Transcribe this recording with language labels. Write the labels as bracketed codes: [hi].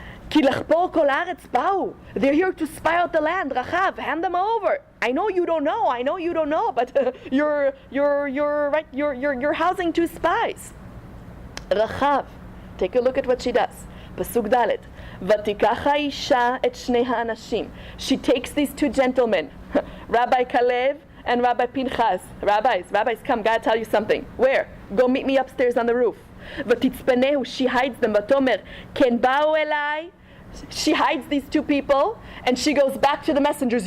[he] כי לחפור כל הארץ באו. [en] They're here to spy out the land. Rachav, hand them over. I know you don't know, but you're housing two spies. Rachav, take a look at what she does. Pasuk Dalet. [he] ותיקח האישה את שני האנשים. [en] She takes these two gentlemen, Rabbi Kalev and Rabbi Pinchas. Rabbis, come, gotta tell you something. Where? Go meet me upstairs on the roof. [he] ותצפנהו, [en] she hides them. [he] ותאמר, כן באו אליי. [en] She hides these two people, and she goes back to the messengers.